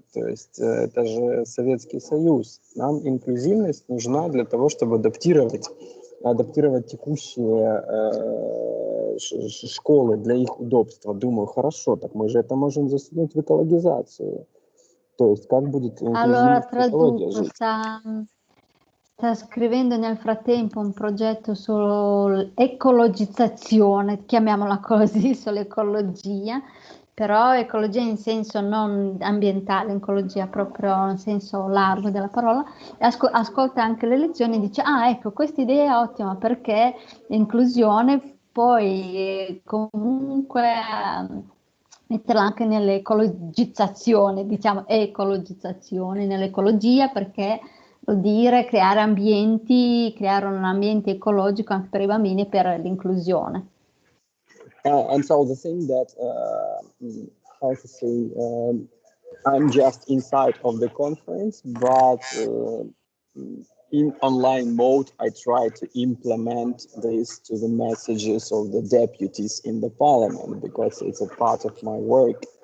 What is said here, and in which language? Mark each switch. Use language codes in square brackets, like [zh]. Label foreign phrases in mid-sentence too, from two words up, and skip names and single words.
[ru] То есть это же Советский Союз. Нам инклюзивность нужна для того, чтобы адаптировать текущие школы для их удобства. Думаю, хорошо, так мы же это можем засунуть в экологизацию. То есть как будет инклюзивность экология жить? [it] Sta scrivendo nel frattempo un progetto sull'ecologizzazione, chiamiamola così, sull'ecologia, però ecologia in senso non ambientale, ecologia proprio in senso largo della parola, e ascolta anche le lezioni e dice, ecco, questa idea è ottima perché l'inclusione poi comunque metterla anche nell'ecologizzazione, diciamo ecologizzazione, nell'ecologia perché vuol dire creare un ambiente ecologico anche per i bambini e per l'inclusione. [en] And so the thing that, how to say, I'm just inside of the conference, but in online mode, I try to implement this to the messages of the deputies in the parliament because it's a part of my work.